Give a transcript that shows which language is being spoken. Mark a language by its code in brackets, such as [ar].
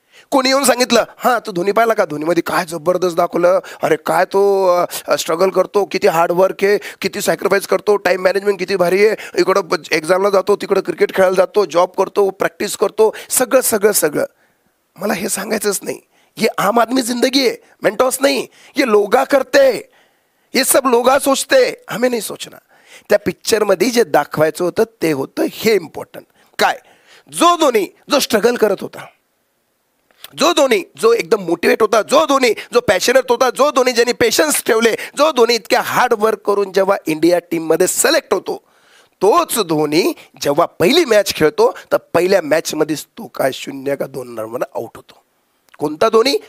[mr] कोणी येऊन सांगितलं हां तू धोनी पाहिला का, धोनीमध्ये काय जबरदस्त दाखवलं, अरे काय तो स्ट्रगल करतो, किती हार्डवर्क आहे, किती सॅक्रिफाईस करतो, टाईम मॅनेजमेंट किती भारी आहे, इकडं एक्झामला जातो, तिकडं क्रिकेट खेळायला जातो, जॉब करतो, प्रॅक्टिस करतो, सगळं. मला हे सांगायचंच नाही. [hi] ये आम आदमी जिंदगी है, मेंटॉस नहीं. ये लोगा करते, ये सब लोगा सोचते, हमें नहीं सोचना. [mr] त्या पिक्चरमध्ये जे दाखवायचं होतं ते होतं हे इम्पॉर्टंट. काय? जो धोनी जो स्ट्रगल करत होता, जो धोनी जो एकदम मोटिवेट होता, जो धोनी जो पॅशनेट होता, जो धोनी ज्यांनी पेशन्स ठेवले, जो धोनी इतक्या हार्ड वर्क करून जेव्हा इंडिया टीममध्ये सिलेक्ट होतो, तोच धोनी जेव्हा पहिली मॅच खेळतो तर पहिल्या मॅचमध्येच तो काय 0 का 2 रनवर आउट होतो. कोणता धोनी?